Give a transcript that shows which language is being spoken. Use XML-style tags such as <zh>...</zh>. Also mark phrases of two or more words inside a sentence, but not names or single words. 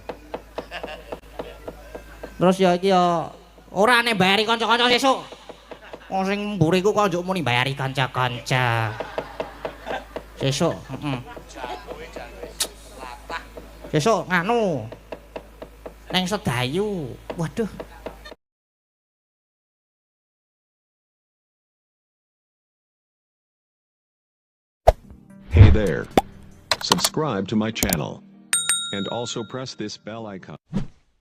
<jv>Terus ya iki ya ora nek bayari kanca-kanca sesuk. Wong sing mburiku kok njuk muni bayari kanca-kanca. Sesuk, heeh. Sesuk nganu. Neng Sedayu. Waduh.</jv> <en>Hey there. Subscribe to my channel. And also press this bell icon.</en>